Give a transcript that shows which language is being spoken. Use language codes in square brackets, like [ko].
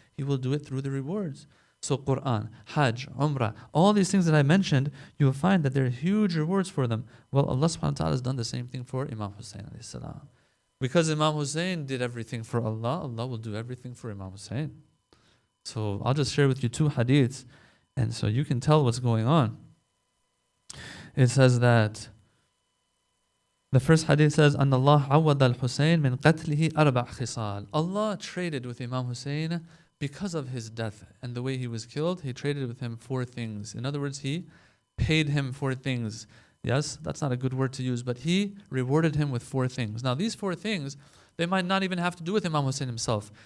[en] He will do it through the rewards. So Quran, Hajj, Umrah, all these things that I mentioned, you will find that there are huge rewards for them. Well, Allah subhanahu wa ta'ala has done the same thing for Imam Hussain alayhi salam. Because Imam Hussain did everything for Allah, Allah will do everything for Imam Hussain. So I'll just share with you two hadiths, and so you can tell what's going on. It says that the first hadith says, [ar] أن الله عوض الحسين من قتله أربع خصال. [en] Allah traded with Imam Hussain because of his death and the way he was killed. He traded with him 4 things. In other words, He paid him 4 things. Yes, that's not a good word to use, but He rewarded him with 4 things. Now, these 4 things, they might not even have to do with Imam Hussain himself.